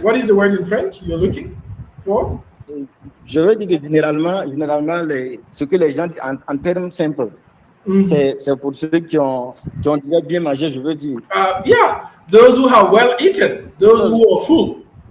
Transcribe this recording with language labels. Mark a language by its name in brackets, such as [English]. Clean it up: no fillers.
[English] What is the word in French you're looking for? [French] Je veux dire que généralement ce que les gens disent en termes simples, c'est pour ceux qui ont déjà bien mangé, je veux dire. [English] Yeah, those who have well eaten, those who are full.